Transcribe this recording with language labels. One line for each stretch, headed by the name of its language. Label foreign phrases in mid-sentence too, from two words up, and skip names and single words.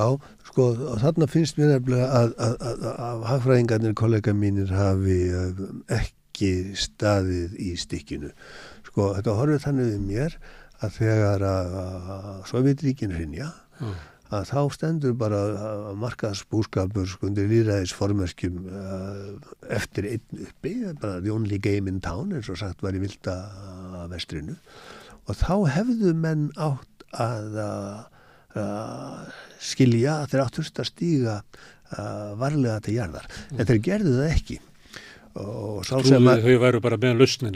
Icelandic: þarna finnst mér nefnilega að hagfræðingarnir, kollega mínir hafi ekki staðið í stikkinu. Þetta horfir þannig við mér að þegar Sovétríkin hrynja, að þá stendur bara markaðsbúskapur undir lýðræðisformerkjum eftir einn uppi, bara
English: the only game in town,
Icelandic: eins og sagt var í Vilda vestrinu. Og þá hefðu menn átt að skilja að þeir átturst að stíga varlega til jarðar. En þeir gerðu það ekki. Og sá sem þau væru bara með lausnina.